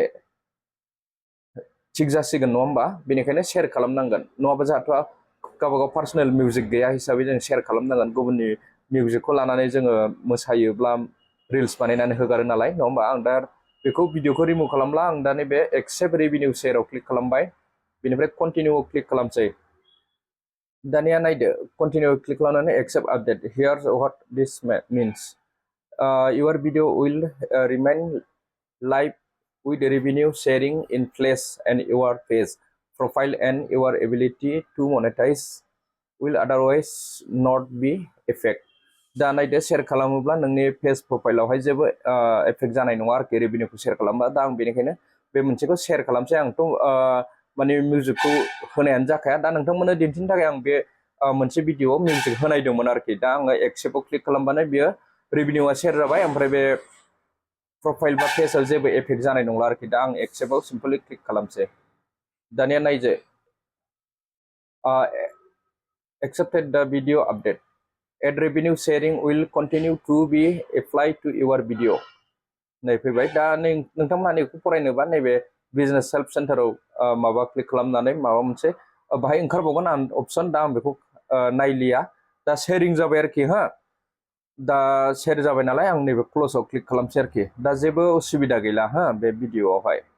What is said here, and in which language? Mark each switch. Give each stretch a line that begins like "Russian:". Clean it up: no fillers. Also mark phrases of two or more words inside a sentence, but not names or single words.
Bodo: थिग जासिगोन नङा होमबा बेनिखायनो शेयार खालामनांगोन नङाबा जोंहाथ' गावबागाव
English: personal music
Bodo: गैया हिसाबै जों शेयार खालामनांगोन गुबुननि मिउजिकखौ लानानै जोङो मोसायोब्ला रिल्स बानायनानै होगारो नालाय नङा होमबा आं दा बेखौ भिडिअखौ रिमुभ खालामला आं दा नैबे
English: accept revenue
Bodo: शेयाराव क्लिक खालामबाय बेनिफ्राय
English: continue click
Bodo: खालामसै दानिया नायदो
English: continue click
Bodo: खालामनानै
English: accept update. Here's what this means. Your video will remain live with revenue sharing in place, and your page, profile, and your ability to monetize will otherwise not be affected.
Bodo: दा नायदो शेयार खालामोब्ला नोंनि पेज प्रफाइलावहाय जेबो एफेक्ट जानाय नङा आरोखि रेभिनिउखौ शेयार खालामबा दा आं बेनिखायनो बे मोनसेखौ शेयार खालामसै आंथ' माने मिउजिकखौ होनायानो जाखाया दा नोंथांमोननो दिन्थिनो थाखाय आं बे मोनसे भिडिअआव मिउजिक होनायदोंमोन आरोखि दा आङो एक्सेप्टआव क्लिक खालामबानो बियो रेभिनिउआ शेयार जाबाय ओमफ्राय बे प्रफाइल बा पेजआव जेबो एफेक्ट जानाय नंला आरोखि दा आं एक्सेप्टआव
English: simply click
Bodo: खालामसै दानिया नायदो
English: accepted the video update. Ad revenue sharing will continue to be applied to your video.
Bodo: नै फैबाय दा नोंथांमोना नैखौ फरायनोबा नैबे
English: business help
Bodo: सेन्टाराव माबा क्लिक खालामनानै माबा मोनसे बाहाय ओंखारबावगोन आं अपसन दा आं बेखौ नायलिया दा शेयारिं जाबाय आरोखि हा दा शेयार जाबाय नालाय आं नैबे क्ल'जआव क्लिक खालामसै आरोखि दा जेबो उसुबिदा गैला हा बे भिडिअआवहाय